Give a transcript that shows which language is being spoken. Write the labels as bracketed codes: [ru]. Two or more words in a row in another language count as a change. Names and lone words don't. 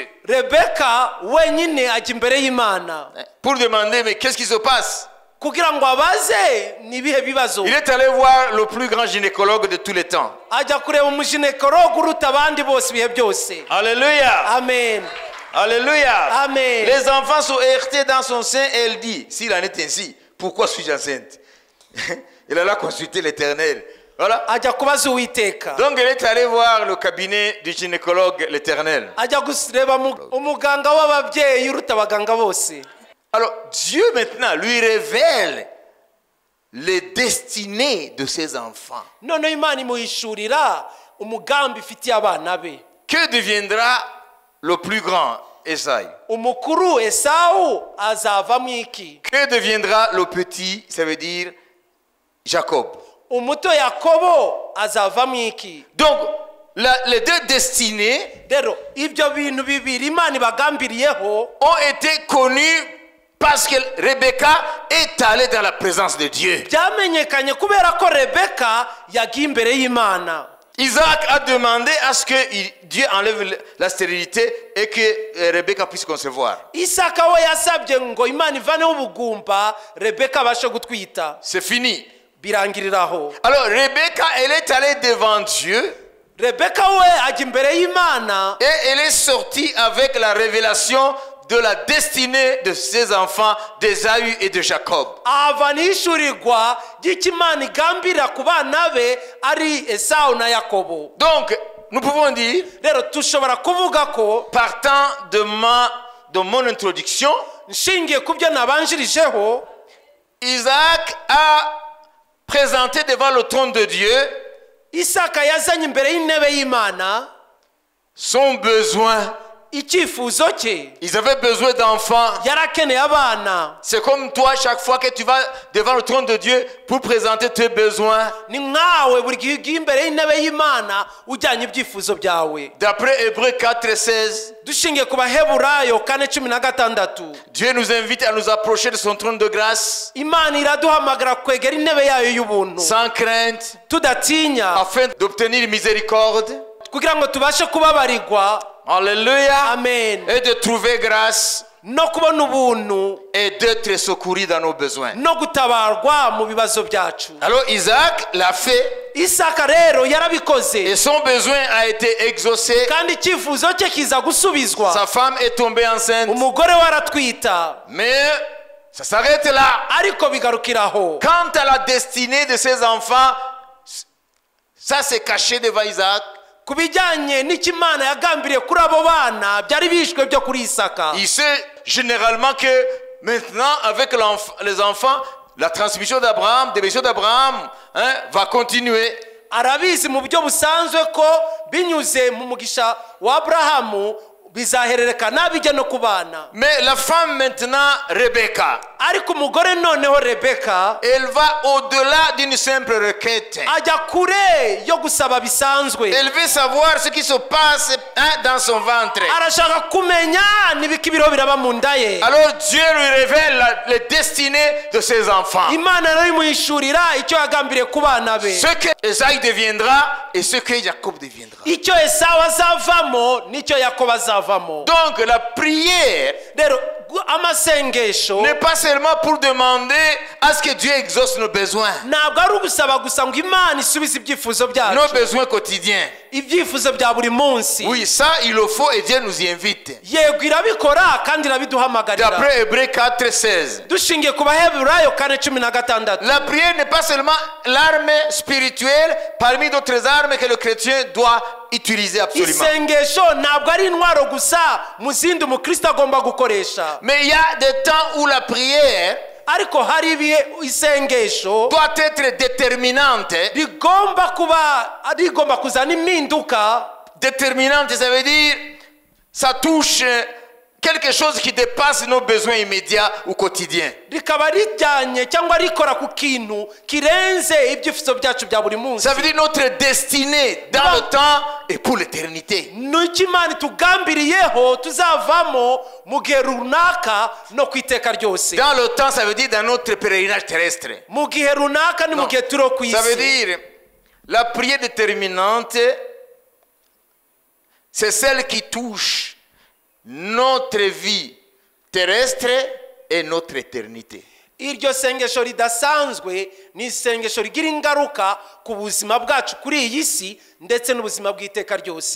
[rw] Rebeka wenyine ajya imbere y'Imana. [fr] Pour demander, mais qu'est-ce qui se passe? [rw] Kugira ngo abaze ni bihe bibazo. [fr] Il est allé voir le plus grand gynécologue de tous les temps. [rw] Ajya kureba umuginekologe uruta abandi bose bihe byose. [fr] Alléluia. Amen. Alléluia. Amen. Les enfants sont heurtés dans son sein et elle dit, s'il en est ainsi, pourquoi suis-je enceinte? Il alla consulter l'Éternel. Voilà. [rw] Ajya kubaza Uwiteka. [fr] Donc elle est allée voir le cabinet du gynécologue l'Éternel. [rw] Ajya gusireba umuganga w'ababyeyi uruta abaganga bose. [fr] Alors Dieu maintenant lui révèle les destinées de ses enfants. [rw] None Imana imuhishurira umugambi ifitiye abana be. [fr] Que deviendra le plus grand, Esaïe? [rw] Umukuru Esau azavamo iki? [fr] Que deviendra le petit, ça veut dire Jacob? [rw] Umuto Yakobo azavamo iki? [fr] Donc les deux destinées [rw] Rero ibyo bintu bibiri Imana ibagambiriyeho [fr] ont été connues parce que Rebecca est allée dans la présence de Dieu. [rw] byamenyekanye kubera ko Rebeka yagiye imbere y'Imana. [fr] Isaac a demandé à ce que Dieu enlève la stérilité et que Rebecca puisse concevoir. [rw] Isaka we yasabye ngo Imana ivaneho ubugumba Rebeka abashe gutwita. [fr] C'est fini. [rw] Birangiriraho. [fr] Alors Rebecca, elle est allée devant Dieu. [rw] rebeka we ajya imbere y'imana [fr] et elle est sortie avec la révélation de la destinée de ses enfants, d'Ésaü et de Jacob. [rw] ava n'ishurirwa ry'ikimana igambirira ku bana be ari esawu na yakobo. [fr] Donc, nous pouvons dire, [rw] rero tushobora kuvuga ko [fr] partant de mon introduction, [rw] nshingiye ku byo nabanjirijeho, [fr] Isaac a présenté devant le trône de Dieu [rw] isaka yazanye imbere y'intebe y'imana [fr] son besoin. [rw] icyifuzo cye. [fr] Ils avaient besoin d'enfants. [rw] yarakeneye abana. [fr] C'est comme toi, chaque fois que tu vas devant le trône de Dieu pour présenter tes besoins. [rw] ni nkawe buri gihe ugiye imbere y'intebe y'imana ujyanye ibyifuzo byawe. [fr] D'après Hébreux 4:16, [rw] dushingiye ku baheburayo 4:16, [fr] Dieu nous invite à nous approcher de son trône de grâce [rw] imana iraduhamagara kwegera intebe yayo y'ubuntu [fr] sans crainte, [rw] tudatinya, [fr] afin d'obtenir miséricorde. [rw] kugira ngo tubashe kubabarirwa. [fr] Alléluia. Amen. Et de trouver grâce [rw] no kubona ubuntu [fr] et d'être secouru dans nos besoins. [rw] no gutabarwa mu bibazo byacu. [fr] Alors Isaac l'a fait [rw] isaka rero [fr] et [rw] yarabikoze [fr] son besoin a été exaucé. [rw] kandi icyifuzo cye kiza gusubizwa. [fr] Sa femme est tombée enceinte. [rw] umugore we aratwita, [fr] Mais ça s'arrête là. [rw] ariko bigarukiraho. [fr] Quant à la destinée de ses enfants, ça s'est caché devant Isaac. [rw] ku bijyanye n'ikimana yagambiriye kuri abo bana byari bishwe byo kuri isaka. [fr] Il sait généralement que maintenant, avec les enfants, la transmission d'Abraham, des bénédictions d'Abraham, va continuer. [rw] arabizi mu buryo busanzwe ko binyuze mu mugisha wa aburahamu bizahererekana bijya no ku bana. [fr] Mais la femme maintenant, Rebecca, [rw] ariko umugore noneho rebeka [fr] elle va au-delà d'une simple requête. [rw] ajya kure yo gusaba bisanzwe. [fr] Elle veut savoir ce qui se passe dans son ventre. [rw] arashaka kumenya n'ibiki biriho biraba mu nda ye. [fr] Alors Dieu lui révèle les destinées de ses enfants. [rw] imana rero imuyishurira icyo yagambiriye ku bana be, [fr] Ce que Esaïe deviendra et ce que Jacob deviendra. [rw] icyo esawu azavamo n'icyo yakobo azavamo. [fr] Donc la prière [rw] rero amasengesho [fr] n'est pas seulement pour demander à ce que Dieu exauce nos besoins, [rw] ntabwo ari ugusaba gusa ngo imana isubize ibyifuzo [fr] nos [rw] byacu, [fr] besoins quotidiens. [rw] ibyifuzo bya buri munsi. [fr] Oui, ça il le faut et Dieu nous y invite. [rw] yego irabikora kandi irabiduhamagarira. [fr] D'après Hébreux 4:16, [rw] dushingiye ku baheburayo 4:16, [fr] la prière n'est pas seulement l'arme spirituelle parmi d'autres armes que le chrétien doit utiliser absolument. [rw] isengesho ntabwo ari intwaro gusa mu zindi umukristo agomba gukoresha. [fr] Mais il y a des temps où la prière [rw] ariko hari ibihe isengesho [fr] doit être déterminante. [rw] rigomba kuzana impinduka. [fr] Déterminante, ça veut dire ça touche quelque chose qui dépasse nos besoins immédiats ou quotidiens. [rw] rikaba rijyanye cyangwa rikora ku kintu kirenze ibyifuzo byacu bya buri munsi. [fr] Ça veut dire notre destinée dans le temps et pour l'éternité. [rw] n'icyo imana itugambiriyeho tuzavamo mu gihe runaka no ku iteka ryose. [fr] Dans le temps, ça veut dire dans notre pèlerinage terrestre. [rw] mu gihe runaka ni mu gihe turi ku [fr] Ça veut [rw] isi. [fr] dire la prière déterminante, c'est celle qui touche notre vie terrestre et notre éternité. [rw] iryo sengesho ridasanzwe ni isengesho rigira ingaruka ku buzima bwacu kuri iyi si ndetse n'ubuzima bw'iteka ryose